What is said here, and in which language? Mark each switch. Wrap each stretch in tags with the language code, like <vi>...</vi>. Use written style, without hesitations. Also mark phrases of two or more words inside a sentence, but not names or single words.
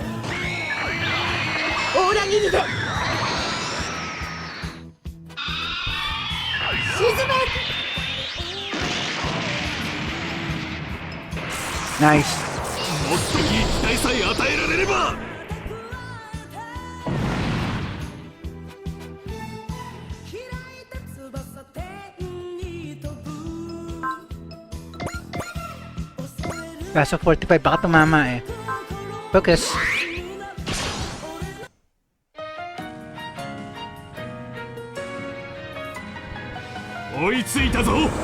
<ja>オーラ切りで沈め。 Nice. もっといい期待さえ与えられれば</ja> <tl>Kaso 45 baka tumama eh. Focus.</tl> <ja>追いついたぞ</ja>